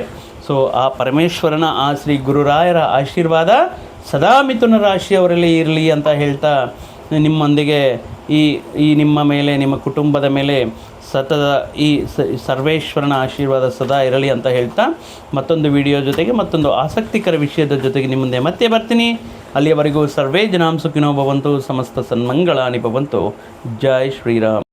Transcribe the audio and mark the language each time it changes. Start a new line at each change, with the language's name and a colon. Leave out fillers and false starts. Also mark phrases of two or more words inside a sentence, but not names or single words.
Kannada: ಸೊ ಆ ಪರಮೇಶ್ವರನ, ಆ ಶ್ರೀ ಗುರುರಾಯರ ಆಶೀರ್ವಾದ ಸದಾ ಮಿಥುನ ರಾಶಿಯವರಲ್ಲಿ ಇರಲಿ ಅಂತ ಹೇಳ್ತಾ ನಿಮ್ಮೊಂದಿಗೆ ಈ ನಿಮ್ಮ ಮೇಲೆ, ನಿಮ್ಮ ಕುಟುಂಬದ ಮೇಲೆ ಸತತ ಈ ಸರ್ವೇಶ್ವರನ ಆಶೀರ್ವಾದ ಸದಾ ಇರಲಿ ಅಂತ ಹೇಳ್ತಾ ಮತ್ತೊಂದು ವಿಡಿಯೋ ಜೊತೆಗೆ ಮತ್ತೊಂದು ಆಸಕ್ತಿಕರ ವಿಷಯದ ಜೊತೆಗೆ ನಿಮ್ಮ ಮುಂದೆ ಮತ್ತೆ ಬರ್ತೀನಿ.
Sanskrit: ಅಲ್ಲಿಯವರೆಗೂ ಸರ್ವೇ ಜನಾಂ ಸುಖಿನೋ ಭವಂತು, ಸಮಸ್ತ ಸನ್ಮಂಗಳಾನಿ ಭವಂತು.
Hindi: ಜೈ ಶ್ರೀರಾಮ್.